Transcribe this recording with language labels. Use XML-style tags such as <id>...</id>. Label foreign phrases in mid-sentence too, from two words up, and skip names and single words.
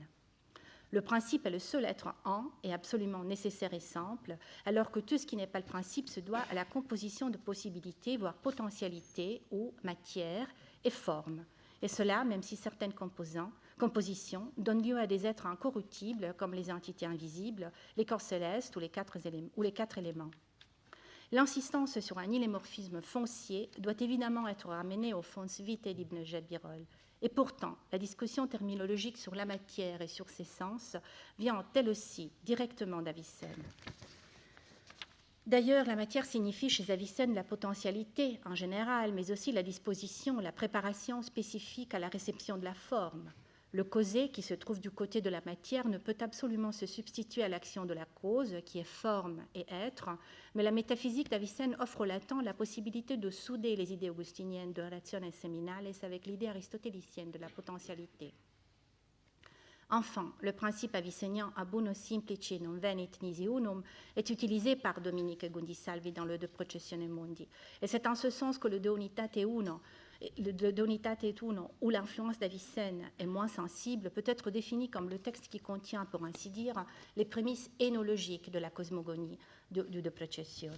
<fr>Le principe est le seul être en et absolument nécessaire et simple, alors que tout ce qui n'est pas le principe se doit à la composition de possibilités, voire potentialité ou matière et forme. Et cela, même si certaines compositions donnent lieu à des êtres incorruptibles, comme les entités invisibles, les corps célestes ou les quatre éléments. L'insistance sur un illémorphisme foncier doit évidemment être ramenée au fons vitae d'Ibn Jabirol. Et pourtant, la discussion terminologique sur la matière et sur ses sens vient elle aussi directement d'Avicenne. D'ailleurs, la matière signifie chez Avicenne la potentialité en général, mais aussi la disposition, la préparation spécifique à la réception de la forme. Le causé, qui se trouve du côté de la matière, ne peut absolument se substituer à l'action de la cause, qui est forme et être, mais la métaphysique d'Avicenne offre au latent la possibilité de souder les idées augustiniennes de</fr> <la>rationes seminales</la> <fr>avec l'idée aristotélicienne de la potentialité. Enfin, le principe avicennien</fr> <la>abuno simplici non venit nisi unum</la> <fr>est utilisé par Dominique Gundisalvi dans le De Processione Mundi. Et c'est en ce sens que le De Unitate Uno, où l'influence d'Avicenne est moins sensible, peut être défini comme le texte qui contient, pour ainsi dire, les prémices énologiques de la cosmogonie du De Processione.</fr>